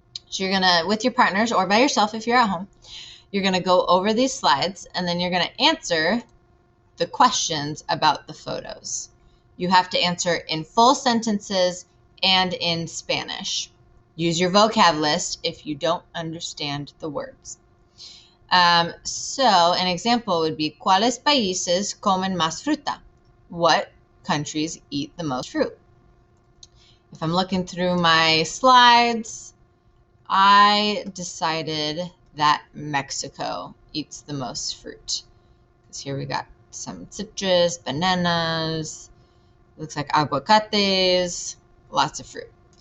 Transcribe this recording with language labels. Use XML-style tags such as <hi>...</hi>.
<en>So you're going to, with your partners or by yourself if you're at home, you're going to go over these slides, and then you're going to answer the questions about the photos. You have to answer in full sentences and in Spanish. Use your vocab list if you don't understand the words. So an example would be,</en> <es>¿Cuáles países comen más fruta?</es> <en>What countries eat the most fruit? If I'm looking through my slides, I decided that Mexico eats the most fruit. Because here we got some citrus, bananas, looks like aguacates, lots of fruit.</en>